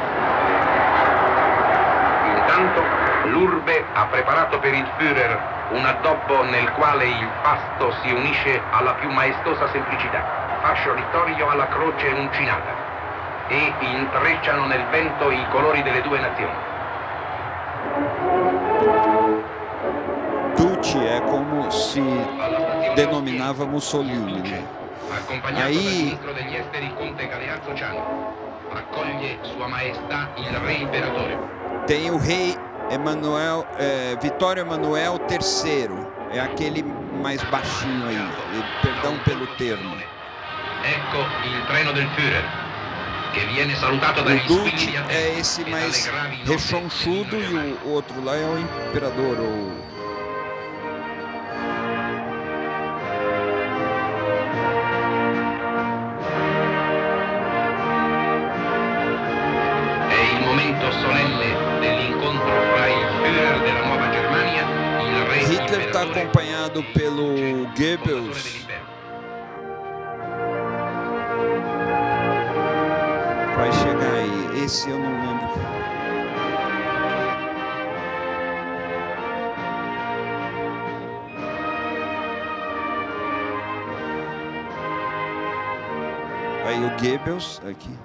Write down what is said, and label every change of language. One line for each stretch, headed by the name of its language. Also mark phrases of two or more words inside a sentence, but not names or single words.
Italian: Intanto l'Urbe ha preparato per il Führer un addobbo nel quale il pasto si unisce alla più maestosa semplicità, fascio littorio alla croce uncinata, e intrecciano nel vento i colori delle due nazioni.
Portuguese: Duce é como se denominava Mussolini, né?
Italian: Accompagnato
Portuguese: Aí-
Italian: dal ministro degli esteri Conte Galeazzo Ciano, accoglie Sua Maestà il Re Imperatore.
Portuguese: Tem o rei Vittorio Emanuel III, é aquele mais baixinho aí, perdão pelo termo.
Italian: Ecco il treno del Führer, che viene salutato
Portuguese: O
Italian: dagli
Portuguese: Duce
Italian: squilli di
Portuguese: é
Italian: attesa
Portuguese: esse
Italian: e dalle
Portuguese: mais
Italian: gravi note
Portuguese: rechonchudo
Italian: delle
Portuguese: e o outro lá é o imperador.
Italian: È il momento solenne dell'incontro fra il Führer della Nuova Germania, il Re
Portuguese: Hitler está
Italian: Imperatore,
Portuguese: acompanhado pelo
Italian: fondatore
Portuguese: Goebbels.
Italian: dell'impero.
Portuguese: Vai chegar aí, esse eu não lembro. Aí o Goebbels aqui.